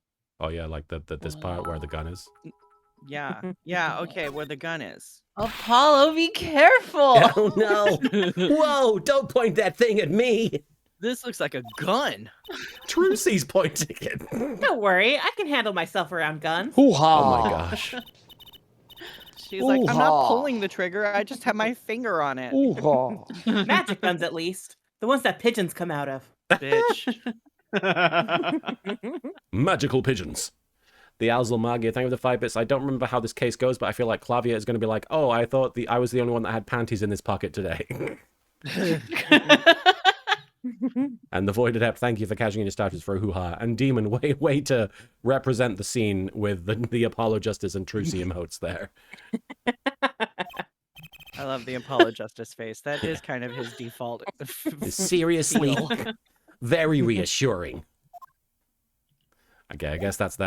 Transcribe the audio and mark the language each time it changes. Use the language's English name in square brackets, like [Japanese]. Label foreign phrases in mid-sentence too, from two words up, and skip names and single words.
[English] Oh yeah, like this part where the gun is. Yeah. Yeah, okay, where the gun is. Apollo, be careful. Oh no! Whoa! Don't point that thing at me. This looks like a gun. Trucy's pointing it. Don't worry, I can handle myself around guns. Hoo-ha. Oh my gosh. She's like, I'm not Ooh-ha. pulling the trigger, I just have my finger on it. Hoo-ha. Magic guns, at least. The ones that pigeons come out of. Bitch. Magical pigeons. The Alzal Magia, thank you for the 5 bits. I don't remember how this case goes, but I feel like Clavia is going to be like, oh, I thought I was the only one that had panties in this pocket today. And the Void Adept, thank you for cashing in your starters for a hoo-ha. And Demon, way to represent the scene with the Apollo Justice and Trucy emotes there. I love the Apollo Justice face. That is kind of his default. Seriously, very reassuring. Okay, I guess that's that.